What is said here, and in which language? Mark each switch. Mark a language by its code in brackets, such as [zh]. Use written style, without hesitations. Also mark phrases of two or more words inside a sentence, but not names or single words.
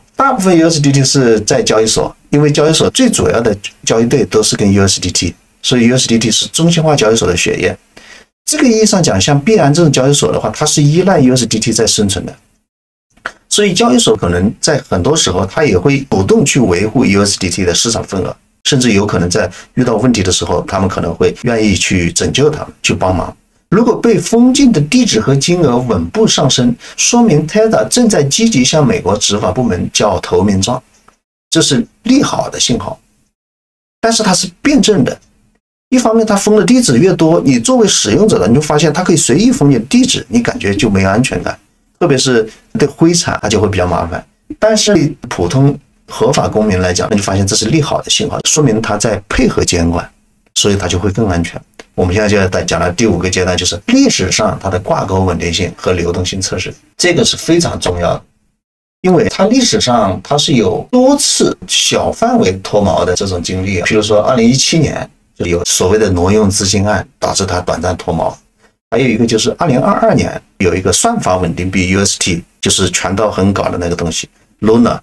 [zh] 大部分 USDT 是在交易所，因為交易所最主要的交易对都是跟 USDT， 所以 USDT 是中心化交易所的血液。这個意義上講，像幣安這種交易所的話，它是依賴 USDT 在生存的，所以交易所可能在很多時候它也會主動去維護 USDT 的市場份額。甚至有可能在遇到問題的時候，他們可能會願意去拯救他們，去幫忙。如果被封禁的地址和金額穩步上升，說明 Tether 正在積極向美國執法部門繳投名狀，這是利好的信號。但是它是辩證的，一方面它封的地址越多，你作為使用者的，你就發現它可以隨意封你的地址，你感覺就没有安全感，特別是對灰產，它就會比較麻煩。但是普通合法公民來講，那就發現這是利好的信號，說明他在配合監管，所以他就會更安全。我們現在就要講到第5個階段，就是歷史上它的掛鈎穩定性和流動性測試，這個是非常重要的，因為它歷史上它是有多次小範圍脫錨的這種經歷，比如說2017年就有所謂的挪用資金案，導致它短暫脫錨，還有一個就是2022年有一個算法穩定幣 UST， 就是全道橫搞的那個東西 Luna。